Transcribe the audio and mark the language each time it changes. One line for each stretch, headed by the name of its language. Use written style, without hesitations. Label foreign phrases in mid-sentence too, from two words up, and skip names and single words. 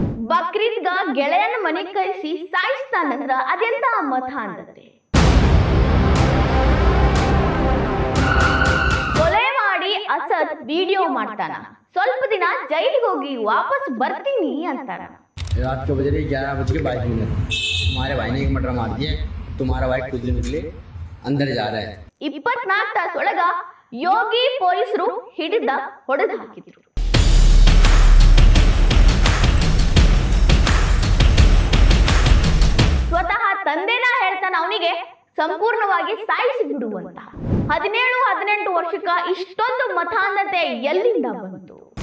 Kannada: ಬಕ್ರೀದ್ಗ ಗೆಳೆಯನ ಮನೆ ಕರೆಸಿ ಸಾಯಿಸ್ತಾನಂದ್ರ ಅದೆಂತ ಮತ ಅಂದತೆ. ಕೊಲೆ ಮಾಡಿ ಅಸದ್ ವಿಡಿಯೋ ಮಾಡ್ತಾನ, ಸ್ವಲ್ಪ ದಿನ ಜೈಲಿಗೆ ಹೋಗಿ ವಾಪಸ್ ಬರ್ತೀನಿ ಅಂತಾರ.
Hindi: रात के बजे 11:22 तुम्हारे भाई ने एक मर्डर मार दिया, तुम्हारा भाई कुछ दिन के लिए अंदर जा रहा है.
Kannada: 24 ತಾಸೊಳಗ ಯೋಗಿ ಪೊಲೀಸರು ಹಿಡಿದ ಹೊಡೆದು ಹಾಕಿದ್ರು. ಸ್ವತಃ ತಂದೆನ ಹೇಳ್ತಾನ ಅವನಿಗೆ ಸಂಪೂರ್ಣವಾಗಿ ಸಾಯಿಸಿ ಬಿಡುವಂತ. 17-18 ವರ್ಷಕ್ಕ ಇಷ್ಟೊಂದು ಮತಾಂಧತೆ ಎಲ್ಲಿಂದ ಬಂತು?